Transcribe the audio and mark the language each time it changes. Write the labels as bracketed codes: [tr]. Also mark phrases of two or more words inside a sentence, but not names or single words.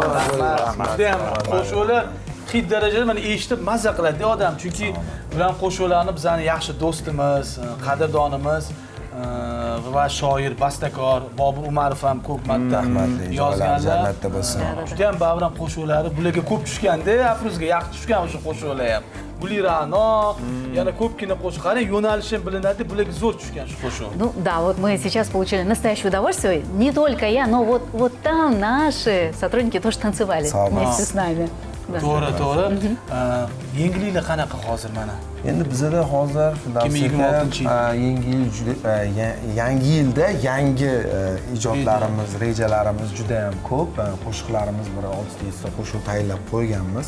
[uz] Judayam qo'shiqlar hid darajada mana eshitib mazza qiladi odam, chunki bilan qo'shiqlarni bizning yaxshi do'stimiz, qadrdonimiz va shoir, bastakor Bobur Umarov ham ko'p marta yozganlar. Jannatda bo'lsin. Juda ham Bobur qo'shiqlari bularga ko'p tushganda, Afruzga yaxshi tushgan o'sha qo'shiqlar ham. Guli Ra'no, yana ko'pgina qo'shiq. Qarang, yo'nalishi bilinadi, bularga zo'r tushgan shu qo'shiq. [ru] Ну да, вот мы сейчас получили настоящее удовольствие. Не только я, но вот там наши сотрудники тоже танцевали вместе с нами. [uz] To'g'ri, to'g'ri. Yangiliklar qanaqa hozir mana? Endi bizda hozir 2026 yangi yilda yangi ijodlarimiz, rejalarimiz juda ham ko'p. Qo'shiqlarimiz bir 600 ta qo'shiq tayyorlab qo'yganmiz.